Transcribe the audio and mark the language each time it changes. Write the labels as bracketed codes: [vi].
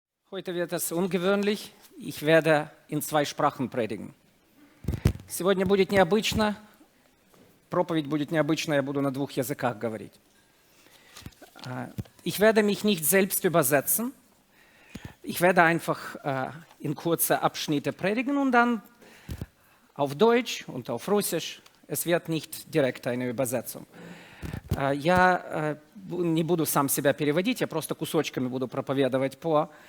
[de] Heute wird es ungewöhnlich. Ich werde in 2 Sprachen predigen. [ru] Сегодня будет необычно. Проповедь будет необычна, я буду на 2 языках говорить. [de] Ich werde mich nicht selbst übersetzen. Ich werde einfach in kurze Abschnitte predigen und dann auf Deutsch und auf Russisch. Es wird nicht direkt eine Übersetzung. [ru] Я не буду сам себя переводить, я просто кусочками буду проповедовать по...